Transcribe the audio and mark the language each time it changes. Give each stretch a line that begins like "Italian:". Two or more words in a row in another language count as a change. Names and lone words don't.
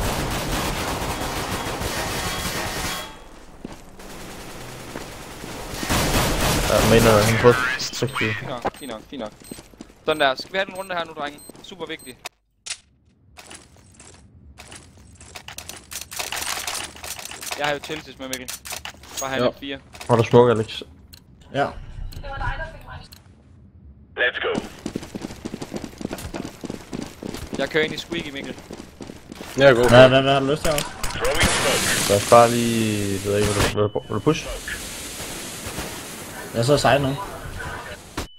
Danish: Ja, main er han på 60. Fint nok. Sådan der. Skal vi have den runde her nu, drenge? Super vigtigt. Jeg har jo tiltis med, Mikkel. Bare have en 4. Har du smoke, Alex? Ja.
English: Let's go.
Danish: Jeg kører ind i squeaky, Mikkel. Ja, go. Hvad har du lyst til også?
English: Throwing smoke.
Danish: Lad os bare lige... Jeg ved ikke, vil du push? Jeg så sejt nu.